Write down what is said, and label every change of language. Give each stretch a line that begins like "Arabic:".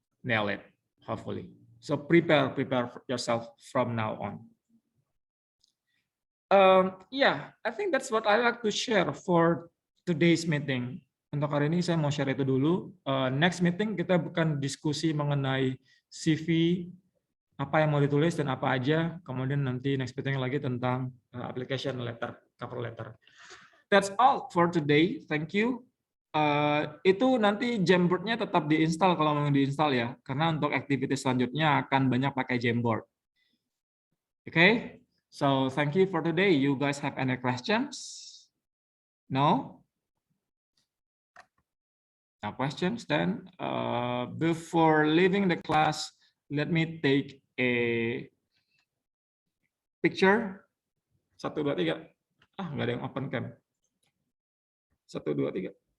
English: nail it, hopefully. So prepare yourself from now on. Yeah, I think that's what I like to share for today's meeting.
Indonesian: Untuk hari ini saya mau share itu dulu. Next meeting kita bukan diskusi mengenai CV, apa yang mau ditulis dan apa aja. Kemudian nanti next meeting lagi tentang application letter, cover letter.
English: That's all for today. Thank you.
Indonesian: Itu nanti Jamboard-nya tetap diinstal kalau mau diinstal ya, karena untuk aktivitas selanjutnya akan banyak pakai Jamboard.
English: Okay, so thank you for today. You guys have any questions? No? No questions then. Before leaving the class, let me take a picture. 1, 2, 3.
Indonesian: Nggak ada yang open cam.
English: 1, 2, 3.